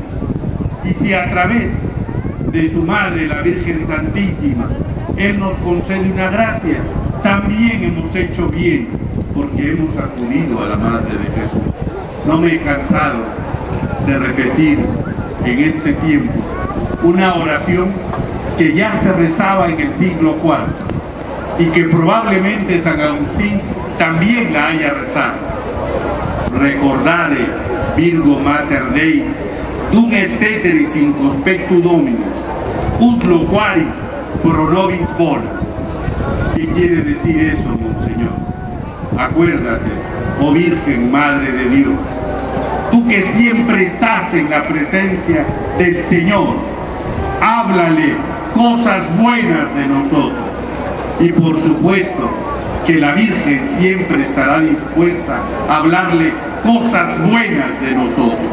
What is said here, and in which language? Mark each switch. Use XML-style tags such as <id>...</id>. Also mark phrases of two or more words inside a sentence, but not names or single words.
<es>Y si a través de su Madre, la Virgen Santísima, Él nos concede una gracia, también hemos hecho bien, porque hemos acudido a la Madre de Jesús. No me he cansado de repetir en este tiempo una oración que ya se rezaba en el siglo IV y que probablemente San Agustín también la haya rezado.</es> <la>recordare Virgo Mater Dei dum esteteris in conspectu Domini ut loquaris pro nobis bona.</la> <es>¿Qué quiere decir eso, Monseñor? Acuérdate, oh Virgen Madre de Dios, tú que siempre estás en la presencia del Señor, háblale cosas buenas de nosotros. Y por supuesto que la Virgen siempre estará dispuesta a hablarle cosas buenas de nosotros.</es>